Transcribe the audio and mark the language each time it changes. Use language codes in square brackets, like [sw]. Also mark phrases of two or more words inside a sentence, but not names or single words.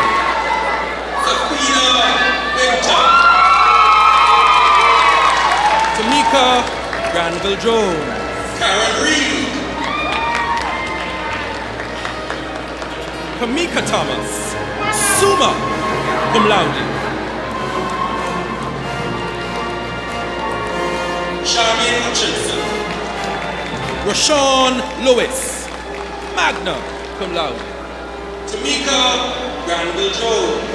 [en] Safina Winter. Tamika Granville Jones. Karen Reed. Kamika Thomas. [la] Suma Cum Laude. [en] Charmaine Hutchinson. Rashawn Lewis. [la] Magna Cum Laude. [en] Tamika Granville Jones.